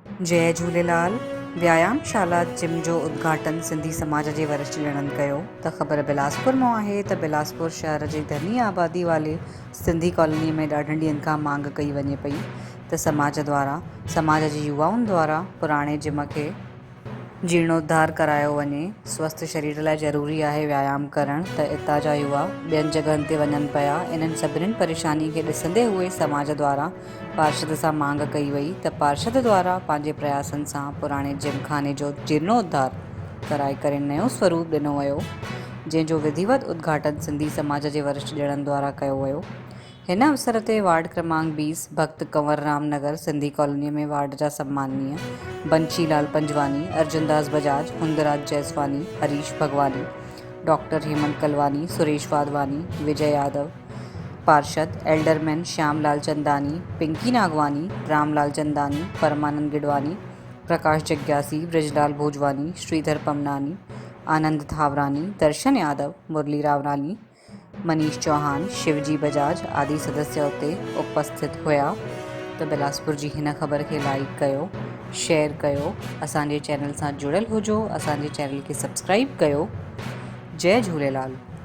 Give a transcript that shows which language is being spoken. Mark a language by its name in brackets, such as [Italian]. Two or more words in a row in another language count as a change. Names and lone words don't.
[Sindhi] जय झूलेलाल। व्यायामशाला जिम जो उद्घाटन सिंधी समाज जे वरिष्ठ ॼणनि कयो। त ख़बर बिलासपुर मां आहे त बिलासपुर शहर जे घनी आबादी वाले सिंधी कॉलोनी में ॾाढनि ॾींहंनि खां मांग कई वञे पई त समाज जे युवाउनि द्वारा पुराणे जिम खे जीर्णोद्धार करायो वञे। स्वस्थ शरीर लाइ ज़रूरी आहे व्यायाम करणु, त इतां जा युवा ॿियनि जॻहनि ते वञनि पिया। इन्हनि सभिनीनि परेशानी खे ॾिसंदे हुए समाज द्वारा पार्षद सां मांग कई वई त पार्षद द्वारा पंहिंजे प्रयासनि सां पुराणे जिमखाने जो जीर्णोद्धार कराए करे नयो स्वरूप ॾिनो वियो, जंहिंजो विधिवत उद्घाटन सिंधी समाज जे वरिष्ठ ॼणनि द्वारा कयो वियो। हिन अवसर ते वार्ड क्रमांक 20 भक्त कंवरराम नगर सिंधी कॉलोनी में वार्ड जा सम्माननीय बंशीलाल पंजवानी, अर्जुनदास बजाज, हुंदराज जैसवानी, हरीश भगवानी, डॉक्टर हेमंत कलवानी, सुरेश वाधवानी, विजय यादव, पार्षद एल्डरमैन श्यामलाल चंदानी, पिंकी नागवानी, रामलाल चंदानी, परमानंद गिडवानी, प्रकाश जग्यासी, ब्रजलाल भोजवानी, श्रीधर पमनानी, आनंद थावरानी, दर्शन यादव, मुरली रावरानी, मनीष चौहान, शिवजी बजाज आदि सदस्य उते उपस्थित हुआ। त बिलासपुर जी हिन ख़बर खे लाइक कयो, शेयर कयो, असांजे चैनल सां जुड़ियल हुजो, असांजे चैनल खे सब्सक्राइब कयो। जय झूलेलाल।